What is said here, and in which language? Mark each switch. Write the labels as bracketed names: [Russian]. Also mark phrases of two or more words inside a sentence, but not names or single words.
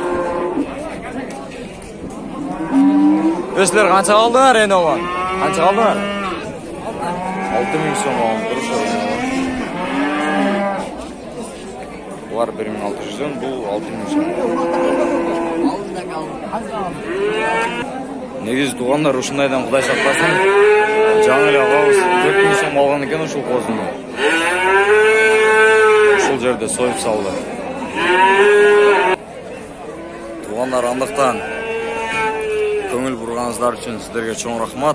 [Uzbek] Sizlar qancha oldinglar endi ovan? Qancha oldinglar? 6000 so'm olib turishadi. Bular 1600 dan, bu 6000 so'm. [Kyrgyz] Negiz туғандар ушундайдан Кудай сактасын. Жаңы эле агабыз 4000 сом алган экен ушул козуну. Ушул жерде союп салды. Туғандар, андыктан көңүл бурганыңыздар үчүн сиздерге чоң рахмат.